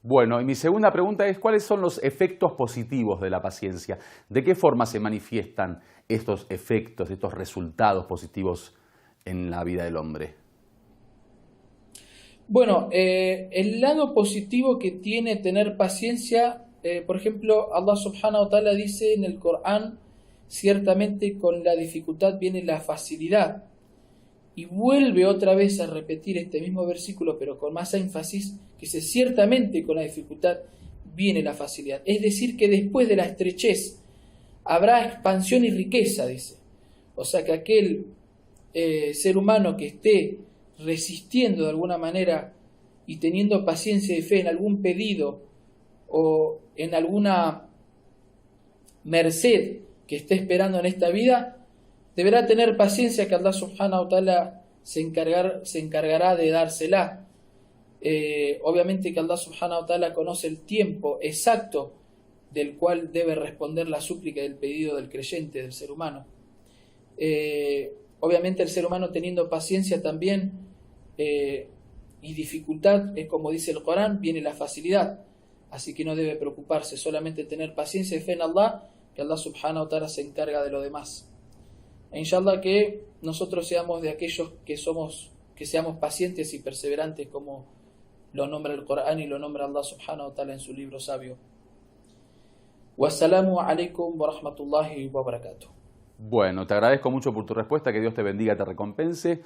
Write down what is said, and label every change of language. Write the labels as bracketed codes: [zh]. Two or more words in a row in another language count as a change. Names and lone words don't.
[es] Bueno, y mi segunda pregunta es, ¿cuáles son los efectos positivos de la paciencia? ¿De qué forma se manifiestan estos efectos, estos resultados positivos en la vida del hombre? Bueno, el lado positivo que tiene tener paciencia, por ejemplo, [ar] الله سبحانه وتعالى [es] dice en el Corán, ciertamente con la dificultad viene la facilidad. Y vuelve otra vez a repetir este mismo versículo, pero con más énfasis, que dice, ciertamente con la dificultad viene la facilidad. Es decir, que después de la estrechez habrá expansión y riqueza, dice. O sea que aquel ser humano que esté resistiendo de alguna manera y teniendo paciencia y fe en algún pedido o en alguna merced que esté esperando en esta vida, deberá tener paciencia que [ar] الله سبحانه وتعالى [es] se encargará de dársela. Obviamente que [ar] الله سبحانه وتعالى [es] conoce el tiempo exacto del cual debe responder la súplica del pedido del creyente, del ser humano. Obviamente el ser humano teniendo paciencia también y dificultad, es como dice el Corán, viene la facilidad. Así que no debe preocuparse, solamente tener paciencia y fe en Allah, que [ar] الله سبحانه وتعالى [es] se encarga de lo demás. E inshallah que nosotros seamos de aquellos que seamos pacientes y perseverantes, como lo nombra el Corán y lo nombra [ar] الله سبحانه وتعالى [es] en su libro sabio. [ar] والسلام عليكم ورحمة الله وبركاته. [es] Bueno, te agradezco mucho por tu respuesta, que Dios te bendiga, te recompense.